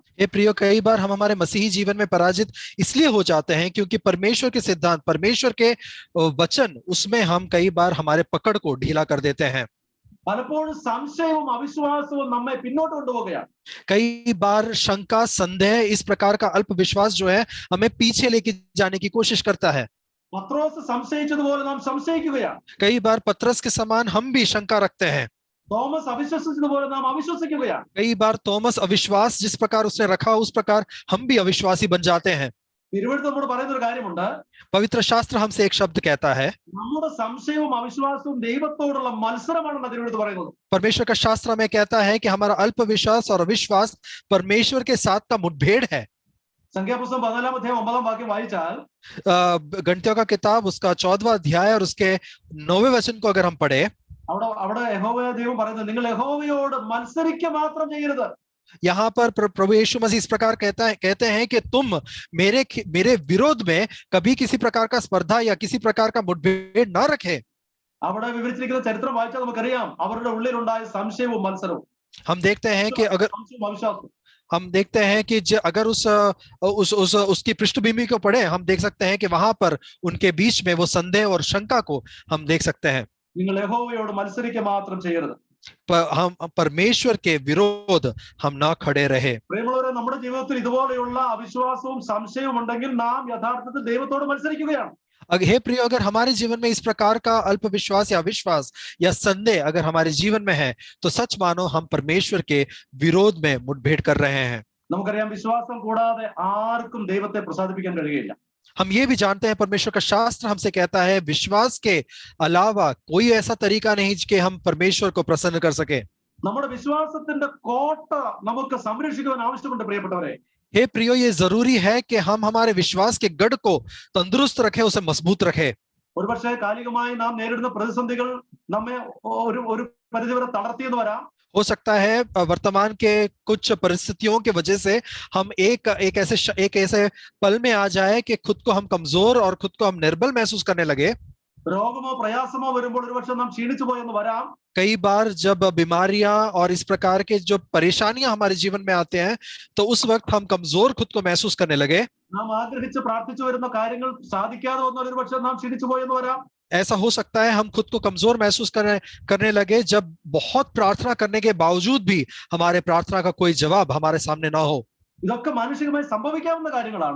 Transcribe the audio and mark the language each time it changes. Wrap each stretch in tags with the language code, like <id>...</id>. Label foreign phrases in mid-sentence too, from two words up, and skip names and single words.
<hi>हे प्रियो, कई बार हम हमारे मसीही जीवन में पराजित इसलिए हो जाते हैं क्योंकि परमेश्वर के सिद्धांत, परमेश्वर के वचन, उसमें हम कई बार हमारे पकड़ को ढीला कर देते हैं.</hi> <ml>പലപ്പോഴും സംശയവും അവിശ്വാസവും നമ്മെ പിന്നോട്ട് കൊണ്ടുപോവുകയാണ്.</ml> <hi>कई बार शंका, संदेह, इस प्रकार का अल्प विश्वास जो है हमें पीछे लेके जाने की कोशिश करता है.</hi> <ml>പത്രോസ് സംശയിച്ചതുപോലെ നാം സംശയിക്കുകയാണ്.</ml> <hi>कई बार पतरस के समान हम भी शंका रखते हैं.</hi> <ml>തോമസ് അവിശ്വസിച്ചതുപോലെ നാം അവിശ്വസിക്കുകയാണ്.</ml> <hi>कई बार थॉमस अविश्वास जिस प्रकार उसने रखा, उस प्रकार हम भी अविश्वासी बन जाते हैं.</hi> <ml>തിരുവെഴുത്ത് നമ്മോട് പറയുന്ന ഒരു കാര്യമുണ്ട്.</ml> <hi>पवित्र शास्त्र हमसे एक शब्द कहता है,</hi> <ml>നമ്മുടെ സംശയവും അവിശ്വാസവും ദൈവത്തോടുള്ള മത്സരമാണെന്ന് തിരുവെഴുത്ത് പറയുന്നത്.</ml> <hi>परमेश्वर का शास्त्र हमें कहता है कि हमारा अल्प विश्वास और अविश्वास परमेश्वर के साथ का मुठभेड़ है.</hi> <ml>സംഖ്യാപുസ്തകം 14-ാം അധ്യായം 9-ാം വാക്യം വായിച്ചാൽ,</ml> <hi>गणतियों का किताब उसका 14वां अध्याय और उसके 9वें वचन को अगर हम पढ़े,</hi> <ml>അവിടെ യഹോവയായ ദൈവം പറയുന്നത്, നിങ്ങൾ യഹോവയോട് മത്സരിക്കുക മാത്രം ചെയ്യരുത്.</ml> <hi>यहाँ पर प्रभु यीशु मसीह इस प्रकार कहते हैं कि तुम मेरे विरोध में कभी किसी प्रकार का स्पर्धा या किसी प्रकार का मुठभेड़ ना रखे.</hi> <ml>അവിടെ വിവരിച്ചിരിക്കുന്ന ചരിത്രം വായിച്ചാൽ നമുക്കറിയാം അവരുടെ ഉള്ളിലുണ്ടായ സംശയവും മത്സരവും.</ml> <hi>हम देखते हैं कि अगर हम देखते हैं कि अगर उसकी पृष्ठभूमि को पढ़े, हम देख सकते हैं कि वहां पर उनके बीच में वो संदेह और शंका को हम देख सकते हैं.</hi> <ml>നിങ്ങൾ യഹോവയോട് മത്സരിക്കുക മാത്രം ചെയ്യരുത്.</ml> <hi>हम परमेश्वर के विरोध हम ना खड़े रहे.</hi> <ml>പ്രിയമുള്ളവരെ, നമ്മുടെ ജീവിതത്തിൽ ഇതുപോലെയുള്ള അവിശ്വാസവും സംശയവും ഉണ്ടെങ്കിൽ നാം യഥാർത്ഥത്തിൽ ദൈവത്തോട് മത്സരിക്കുകയാണ്.</ml> <hi>हे प्रियो, अगर हमारे जीवन में इस प्रकार का अल्प विश्वास या अविश्वास या संदेह अगर हमारे जीवन में है, तो सच मानो हम परमेश्वर के विरोध में मुठभेड़ कर रहे हैं.</hi> <ml>നമുക്കറിയാം, വിശ്വാസം കൂടാതെ ആർക്കും ദൈവത്തെ പ്രസാദിപ്പിക്കാൻ കഴിയില്ല.</ml> <hi>हम ये भी जानते हैं परमेश्वर का शास्त्र हमसे कहता है विश्वास के अलावा कोई ऐसा तरीका नहीं कि हम परमेश्वर को प्रसन्न कर सके।</hi> <ml>നമ്മുടെ വിശ്വാസത്തിന്റെ കോട്ട നമുക്ക് സംരക്ഷിക്കുവാൻ ആവശ്യമുണ്ട് പ്രിയപ്പെട്ടവരെ.</ml> <hi>हे प्रियो, ये जरूरी है कि हम हमारे विश्वास के गढ़ को तंदुरुस्त रखें, उसे मजबूत रखें।</hi> <ml>ഒരുപക്ഷെ കാലികമായി നാം നേരിടുന്ന പ്രതിസന്ധികൾ നമ്മെ ഒരു പരിധിവരെ തളർത്തിയെന്ന് വരാം.</ml> <hi>हो सकता है वर्तमान के कुछ परिस्थितियों की वजह से हम एक ऐसे पल में आ जाए कि खुद को हम कमजोर और खुद को हम निर्बल महसूस करने लगे।</hi> <ml>രോഗമോ പ്രയാസമോ വരുമ്പോൾ ഒരുപക്ഷെ നാം ക്ഷീണിച്ചു പോയെന്ന് വരാം.</ml> <hi>कई बार जब बीमारियां और इस प्रकार के जो परेशानियां हमारे जीवन में आते हैं तो उस वक्त हम कमजोर खुद को महसूस करने लगे।</hi> <ml>നാം ആഗ്രഹിച്ച് പ്രാർത്ഥിച്ചു വരുന്ന കാര്യങ്ങൾ സാധിക്കാതെ വന്നാൽ ഒരുപക്ഷെ നാം ക്ഷീണിച്ചു പോയെന്ന് വരാം.</ml> <hi>ऐसा हो सकता है हम खुद को कमजोर महसूस करने लगे जब बहुत प्रार्थना करने के बावजूद भी हमारे प्रार्थना का कोई जवाब हमारे सामने ना हो।</hi> <ml>ഇതൊക്കെ മാനുഷികമായി സംഭവിക്കാവുന്ന കാര്യങ്ങളാണ്.</ml>